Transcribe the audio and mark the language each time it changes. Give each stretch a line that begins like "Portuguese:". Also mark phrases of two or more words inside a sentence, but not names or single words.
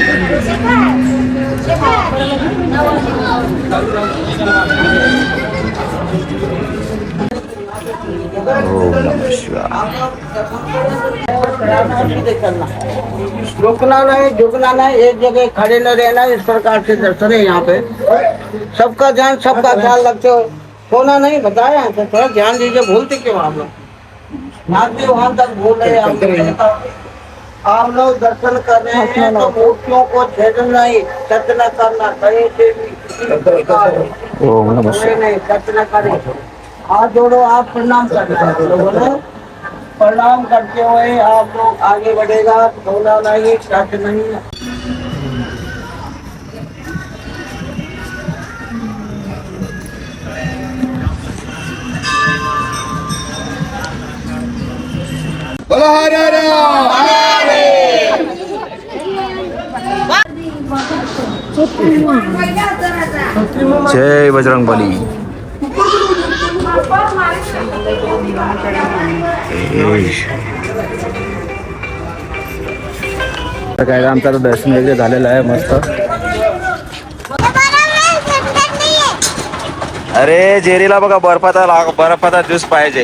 Hindi: ओम नमः शिवाय. रुकना नहीं, झुकना नहीं, एक जगह खड़े न रहना. इस प्रकार से दर्शन है यहाँ पे. सबका ध्यान, सबका ख्याल रखते हो. सोना नहीं बताया तो थोड़ा ध्यान दीजिए. भूलते क्यों आप लोग? वहाँ तक भूल रहे. आप लोग दर्शन कर रहे हैं तो मूर्तियों को छेदना नहीं, टच न करना. कहीं से भी ओम नमः शिवाय. नहीं, टच न करें. हाथ जोड़ो, आप प्रणाम करना. प्रणाम करते हुए आप लोग आगे बढ़ेगा. सोना नहीं, टच नहीं. बोलो हरे हरे. जय बजरंग बली.
Marathi: तर काय आमचं आता दर्शन वगैरे झालेलं आहे मस्त. अरे जेरीला बघा बर्फाचा ज्यूस पाहिजे.